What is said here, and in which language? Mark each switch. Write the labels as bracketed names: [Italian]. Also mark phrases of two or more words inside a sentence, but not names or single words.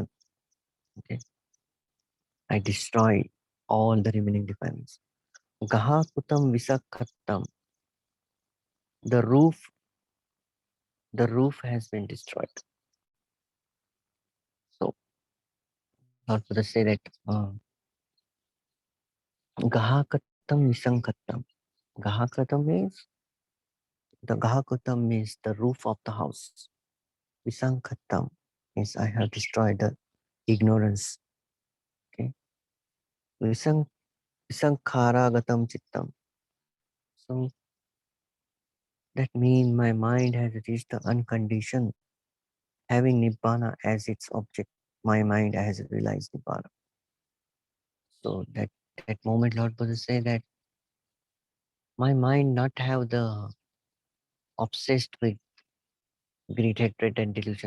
[English] Okay, I destroy all the remaining defilements. [Pali] Gahakotam visankharagatam. [English] The roof, the roof has been destroyed. So Lord Buddha say that [Pali] gahakatam visankharagatam. [English] Gahakaram means the gahakotam means the roof of the house. Visankharagatam means I have destroyed the ignorance. Okay. [Pali] Visang visankharagatam chittam. [English] So that means my mind has reached the unconditioned, having nibbana as its object. My mind has realized nibbana. So that moment, Lord Buddha say that my mind not have the obsessed with greed, hatred, and delusion.